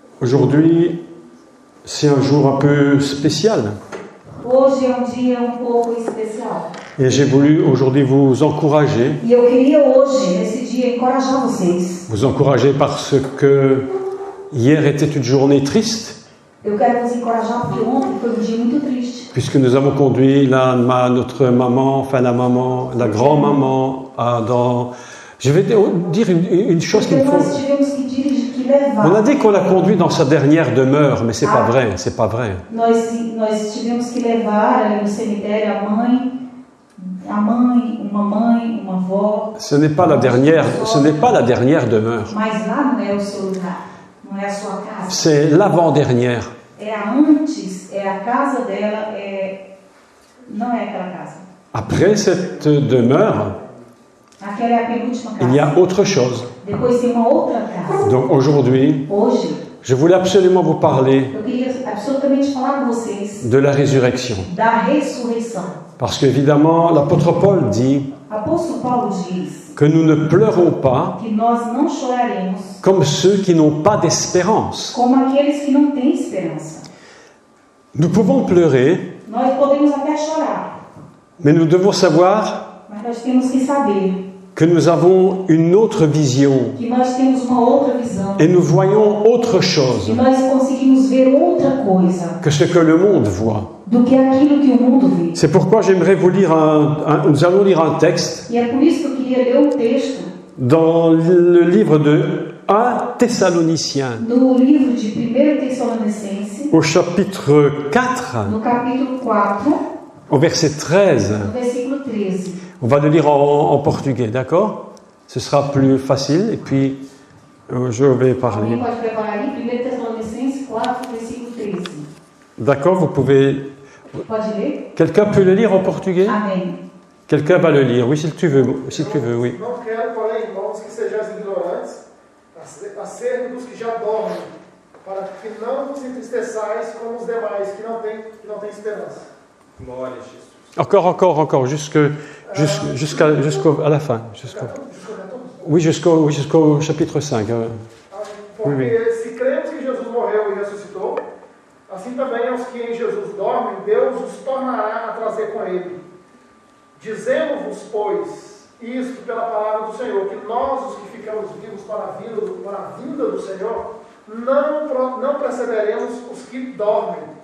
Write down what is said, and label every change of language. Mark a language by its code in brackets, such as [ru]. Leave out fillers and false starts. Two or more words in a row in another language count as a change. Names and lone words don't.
[fr] Aujourd'hui, c'est un jour un peu spécial. [pt] Hoje é dia pouco especial. [fr] Et j'ai voulu aujourd'hui vous encourager. [pt] E eu queria hoje, nesse dia, encorajar vocês. [fr] Vous encourager parce que hier était une journée triste. [pt] Eu quero vous encorajar porque ontem foi dia muito triste. [fr] Puisque nous avons conduit notre maman, enfin la maman, la grand-maman, dans... Je vais dire une chose qu'il faut... On a dit qu'on l'a conduit dans sa dernière demeure, mais c'est pas vrai, c'est pas vrai. [pt] Nós tivemos que levar ali no cemitério a mãe, uma avó. [fr] Ce n'est pas la dernière demeure. [pt] Mas lá não é o seu lugar, não é a sua casa. [fr] C'est l'avant-dernière. [pt] É a antes, é a casa dela, não é aquela casa. [fr] Après cette demeure, [pt] aquela é a penúltima casa. [fr] Il y a autre chose. [pt] Depois tem uma outra casa. [fr] Donc aujourd'hui, [pt] hoje, [fr] je voulais absolument vous parler [pt] eu queria absolutamente falar com vocês [fr] de la résurrection. [pt] Da ressurreição. [fr] Parce qu'évidemment, l'apôtre Paul dit [pt] Apóstolo Paulo diz [fr] que nous ne pleurons pas [pt] que nós não choraremos [fr] comme ceux qui n'ont pas d'espérance. [pt] como aqueles que não têm esperança. [fr] Nous pouvons pleurer, [pt] Nós podemos até chorar, [fr] mais nous devons savoir [pt] mas nós temos que saber [fr] que nous avons une autre vision [pt] que nós temos uma outra visão. [fr] Et nous voyons autre chose [pt] E nós conseguimos ver outra coisa [fr] que ce que le monde voit. [pt] Do que aquilo que o mundo vê. [fr] C'est pourquoi j'aimerais vous lire nous allons lire un texte [pt] E é por isso que eu queria ler texto [fr] dans le livre de 1 Thessaloniciens. [pt] No livro de 1 Tessalonicenses. [fr] Au chapitre 4. [pt] No capítulo 4. [fr] Au verset 13. [pt] No versículo 13. [fr] On va le lire en portugais, d'accord? Ce sera plus facile et puis je vais parler. [pt] Alguém pode preparar ali? 1 Tessalonicenses 4, versículo 13. [fr] D'accord, vous pouvez... [pt] Pode ler? [fr] Quelqu'un peut le lire en portugais? [pt] Amém. [fr] Quelqu'un va le lire, oui, si tu veux, oui. [pt] Não quero, porém, irmãos, que sejais ignorantes acerca dos que já dormem, para que não vos entristeçais como os demais que não têm esperança. Glória a Jesus. [fr] Encore, jusqu'à la fin. Jusqu'au chapitre 5. [pt] Porque se cremos que Jesus morreu e ressuscitou, assim também aos que em Jesus dormem, Deus os tornará a trazer com ele. Dizemos-vos, pois, isto pela palavra do Senhor, que nós, os que ficamos vivos para a vinda do Senhor, não precederemos os que dormem.